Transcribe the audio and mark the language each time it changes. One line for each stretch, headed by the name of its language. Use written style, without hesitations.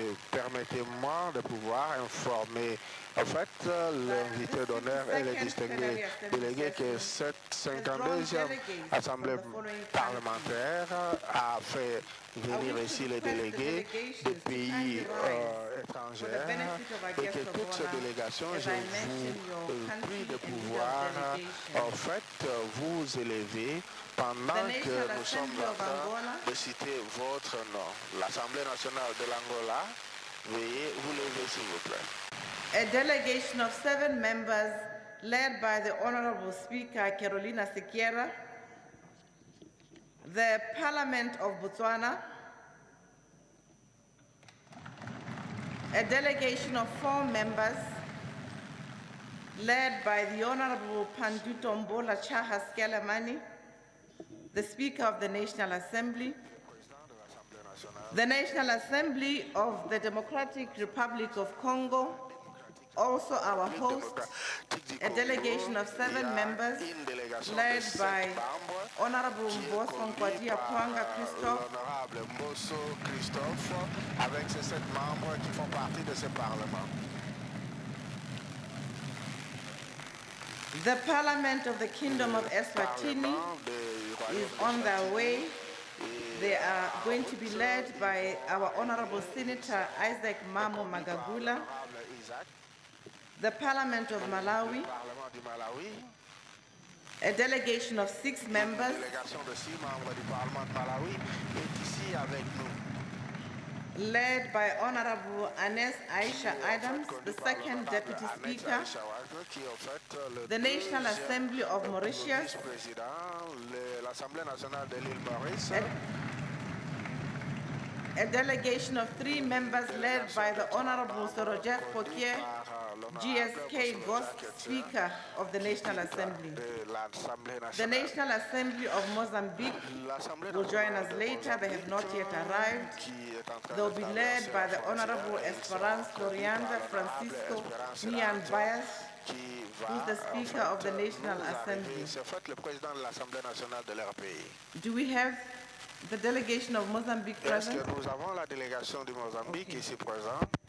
French: Permettez-moi de pouvoir informer en fait l'invité d'honneur et les distingués délégués que cette 52e Assemblée parlementaire a fait venir ici les délégués des pays étrangers et que toutes ces délégations, je vous prie de pouvoir en fait vous élever pendant que nous sommes en train de citer votre nom. L'Assemblée nationale de l'Angola, veuillez vous lever s'il vous plaît.
English: A delegation of 7 members led by the Honorable Speaker Carolina Sequeira, the Parliament of Botswana, a delegation of 4 members led by the Honorable Panduto Mbola Chaha Skelemani, the Speaker of the National Assembly, the National Assembly of the Democratic Republic of Congo, also our host, a delegation of 7 members led by Honorable Mboso Nkwadji-Apwanga Christophe,
French: avec ces 7 membres qui font partie de ce Parlement.
English: The Parliament of the Kingdom of Eswatini is on their way. They are going to be led by our Honorable Senator Isaac Mamo Magagula. The Parliament of Malawi, A delegation of 6 members
French: Une délégation de 6 membres du Parlement de Malawi est ici avec nous.
English: led by Honorable Anes Aisha Adams, the second Deputy Speaker, the National Assembly of Mauritius,
French: l'Assemblée nationale de l'île Maurice,
English: a delegation of 3 members led by the Honorable Sorojef Fokye, GSK Ghost, Speaker of the National Assembly. The National Assembly of Mozambique will join us later. They have not yet arrived. They will be led by the Honorable Esperance Florianda Francisco Nian Bias, who is the Speaker of the National Assembly. Do we have the delegation of Mozambique present?
French: Est-ce que nous avons la délégation du Mozambique ici présente?